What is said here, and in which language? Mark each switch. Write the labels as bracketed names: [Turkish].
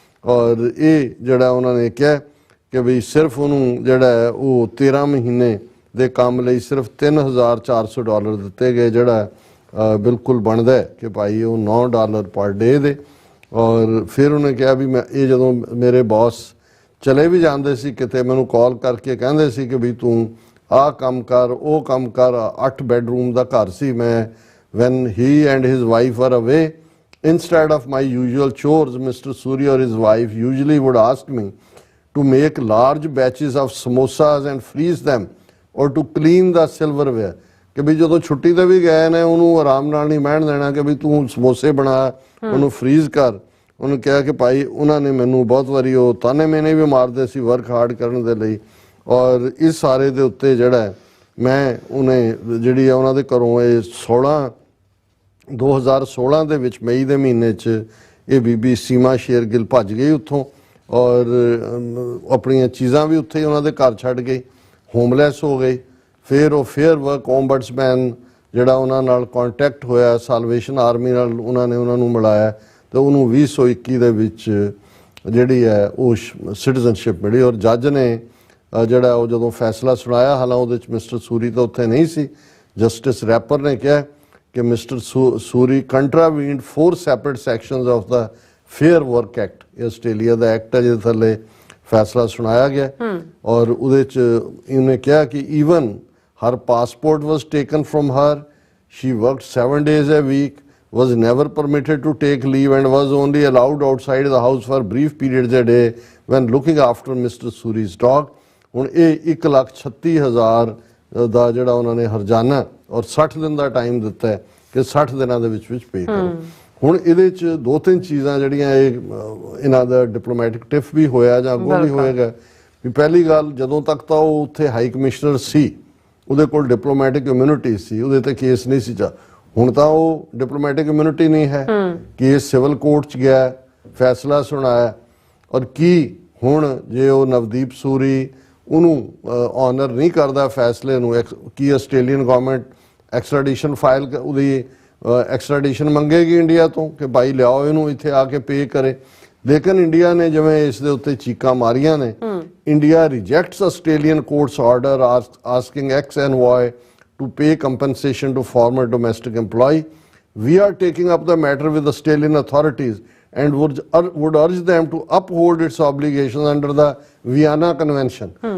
[Punjabi] ਔਰ ਇਹ ਜਿਹੜਾ ਉਹਨਾਂ ਨੇ ਕਿਹਾ ਕਿ ਵੀ ਸਿਰਫ ਉਹਨੂੰ ਜਿਹੜਾ ਉਹ 13 ਮਹੀਨੇ ਦੇ ਕੰਮ ਲਈ ਸਿਰਫ $3,400 ਦਿੱਤੇ ਗਏ, ਜਿਹੜਾ ਬਿਲਕੁਲ ਬਣਦਾ ਹੈ ਕਿ ਭਾਈ ਉਹ $9 ਪਰ ਡੇ ਦੇ। ਔਰ ਫਿਰ ਉਹਨੇ ਕਿਹਾ ਵੀ ਮੈਂ ਇਹ ਜਦੋਂ ਮੇਰੇ ਬੌਸ ਚਲੇ ਵੀ ਜਾਂਦੇ ਸੀ ਕਿਤੇ ਮੈਨੂੰ ਕਾਲ ਕਰਕੇ ਕਹਿੰਦੇ ਸੀ ਕਿ ਵੀ ਤੂੰ ਆਹ ਕੰਮ ਕਰ ਉਹ ਕੰਮ ਕਰ। 8 ਬੈਡਰੂਮ ਦਾ ਘਰ ਸੀ। [English] ਮੈਂ when he and his wife were away, instead of my usual chores, Mr. Suri or his wife usually would ask me to make large batches of samosas and freeze them or to clean the silverware। [Punjabi] ਕਿ ਵੀ ਜਦੋਂ ਛੁੱਟੀ ਤੇ ਵੀ ਗਏ ਨੇ ਉਹਨੂੰ ਆਰਾਮ ਨਾਲ ਨਹੀਂ ਬਹਿਣ ਦੇਣਾ ਕਿ ਵੀ ਤੂੰ ਸਮੋਸੇ ਬਣਾ, ਉਹਨੂੰ ਫਰੀਜ਼ ਕਰ। ਉਹਨੂੰ ਕਿਹਾ ਕਿ ਭਾਈ ਉਹਨਾਂ ਨੇ ਮੈਨੂੰ ਬਹੁਤ ਵਾਰੀ ਉਹ ਤਾਨੇ ਮੈਨੇ ਵੀ ਮਾਰਦੇ ਸੀ [English] work hard [Punjabi] ਕਰਨ ਦੇ ਲਈ। ਔਰ ਇਸ ਸਾਰੇ ਦੇ ਉੱਤੇ ਜਿਹੜਾ ਮੈਂ ਉਹਨੇ ਜਿਹੜੀ ਆ ਉਹਨਾਂ ਦੇ ਘਰੋਂ ਇਹ 2016 ਦੇ ਵਿੱਚ ਮਈ ਦੇ ਮਹੀਨੇ 'ਚ ਇਹ ਬੀਬੀ ਸੀਮਾ ਸ਼ੇਰਗਿੱਲ ਭੱਜ ਗਈ ਉੱਥੋਂ ਔਰ ਆਪਣੀਆਂ ਚੀਜ਼ਾਂ ਵੀ ਉੱਥੇ ਉਹਨਾਂ ਦੇ ਘਰ ਛੱਡ ਗਈ, ਹੋਮਲੈਸ ਹੋ ਗਈ। ਫਿਰ ਉਹ ਫੇਅਰ ਵਰਕ ਓਮਬਡਸਮੈਨ ਜਿਹੜਾ ਉਹਨਾਂ ਨਾਲ ਕੰਟੈਕਟ ਹੋਇਆ, ਸਾਲਵੇਸ਼ਨ ਆਰਮੀ ਨਾਲ ਉਹਨਾਂ ਨੇ ਉਹਨਾਂ ਨੂੰ ਮਿਲਾਇਆ ਤੇ ਉਹਨੂੰ 2021 ਦੇ ਵਿੱਚ ਜਿਹੜੀ ਹੈ ਉਹ ਸਿਟੀਜ਼ਨਸ਼ਿਪ ਮਿਲੀ। ਔਰ ਜੱਜ ਨੇ ਜਿਹੜਾ ਉਹ ਜਦੋਂ ਫੈਸਲਾ ਸੁਣਾਇਆ, ਹਾਲਾਂਕਿ ਉਹਦੇ 'ਚ ਮਿਸਟਰ ਸੂਰੀ ਤਾਂ ਉੱਥੇ ਨਹੀਂ ਸੀ, ਜਸਟਿਸ ਰੈਪਰ ਨੇ ਕਿਹਾ ਕਿ mister Suri [English] Contravened 4 separate sections of the Fair Work Act. [Punjabi] ਇਹ ਆਸਟ੍ਰੇਲੀਆ ਦਾ ਐਕਟ ਹੈ ਜਿਹਦੇ ਥੱਲੇ ਫੈਸਲਾ ਸੁਣਾਇਆ ਗਿਆ। ਔਰ ਉਹਦੇ 'ਚ ਇਹਨੇ ਕਿਹਾ ਕਿ [English] Even her passport was taken from her, she worked 7 days a week, was never permitted to take leave and was only allowed outside the house for brief periods a day when looking after Mr. Suri's dog। [Punjabi] ਹੁਣ ਇਹ 1,36,000 ਦਾ ਜਿਹੜਾ ਉਹਨਾਂ ਨੇ ਹਰਜਾਨਾ ਔਰ 60 ਦਿਨ ਦਾ time ਦਿੱਤਾ ਹੈ ਕਿ 60 ਦਿਨਾਂ ਦੇ ਵਿੱਚ ਪੇ ਕਰੋ। ਹੁਣ ਇਹਦੇ 'ਚ 2-3 ਚੀਜ਼ਾਂ ਜਿਹੜੀਆਂ ਇਹ ਇਹਨਾਂ ਦਾ ਡਿਪਲੋਮੈਟਿਕ ਟਿਫ ਵੀ ਹੋਇਆ ਜਾਂ ਅੱਗੋਂ ਵੀ ਹੋਏਗਾ। ਵੀ ਪਹਿਲੀ ਗੱਲ, ਜਦੋਂ ਤੱਕ ਤਾਂ ਉਹ ਉੱਥੇ ਹਾਈ ਕਮਿਸ਼ਨਰ ਸੀ ਉਹਦੇ ਕੋਲ ਡਿਪਲੋਮੈਟਿਕ ਇਮਿਊਨਿਟੀ ਸੀ, ਉਹਦੇ ਤੇ ਕੇਸ ਨਹੀਂ ਸੀ। ਹੁਣ ਤਾਂ ਉਹ ਡਿਪਲੋਮੈਟਿਕ ਇਮਿਊਨਿਟੀ ਨਹੀਂ ਹੈ, ਕੇਸ ਸਿਵਲ ਕੋਰਟ 'ਚ ਗਿਆ, ਫੈਸਲਾ ਸੁਣਾਇਆ। ਔਰ ਕੀ ਹੁਣ ਜੇ ਉਹ ਨਵਦੀਪ ਸੂਰੀ ਉਹਨੂੰ ਆਨਰ ਨਹੀਂ ਕਰਦਾ ਫੈਸਲੇ ਨੂੰ, ਕੀ ਆਸਟ੍ਰੇਲੀਅਨ ਗਵਰਨਮੈਂਟ ਐਕਸਟ੍ਰੈਡੀਸ਼ਨ ਫਾਈਲ ਉਹਦੀ ਐਕਸਟ੍ਰੈਡੀਸ਼ਨ ਮੰਗੇਗੀ ਇੰਡੀਆ ਤੋਂ ਕਿ ਭਾਈ ਲਿਆਓ ਇਹਨੂੰ ਇੱਥੇ ਆ ਕੇ ਪੇ ਕਰੇ। ਲੇਕਿਨ ਇੰਡੀਆ ਨੇ ਜਿਵੇਂ ਇਸ ਦੇ ਉੱਤੇ ਚੀਕਾਂ ਮਾਰੀਆਂ ਨੇ, [English] India rejects Australian court's order asking ex envoy to pay compensation to former domestic employee. We are taking up the matter with Australian authorities and would urge them to uphold its obligations under the Vienna Convention।